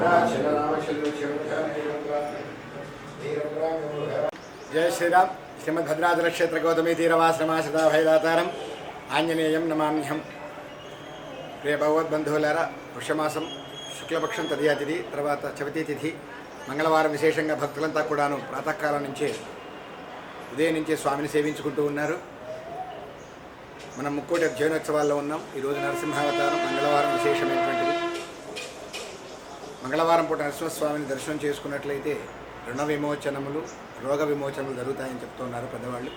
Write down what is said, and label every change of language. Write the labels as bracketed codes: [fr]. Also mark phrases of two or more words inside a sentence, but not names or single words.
[sa] जय श्रीराम श्रीमद् भद्राचल क्षेत्र गौतमी तीरवाश्रमाश्रित अभयदातारं आंजनेयं नमाम्यहं प्रिय [te] भगवद्बंधुవులారా పుష్యమాసం శుక్లపక్షం తదియా తిథి తర్వాత చవితి తిథి మంగళవారం విశేషంగా భక్తులంతా కూడాను ప్రాతకాలం నుంచే ఉదయం నుంచే స్వామిని సేవించుకుంటూ ఉన్నారు. మనం ముక్కోటి జైనోత్సవాల్లో ఉన్నాం. ఈరోజు నరసింహావతారం మంగళవారం విశేషమైనటువంటిది. మంగళవారం పూట నరసింహస్వామిని దర్శనం చేసుకున్నట్లయితే రుణ విమోచనములు రోగ విమోచనలు జరుగుతాయని చెప్తున్నారు పెద్దవాళ్ళు.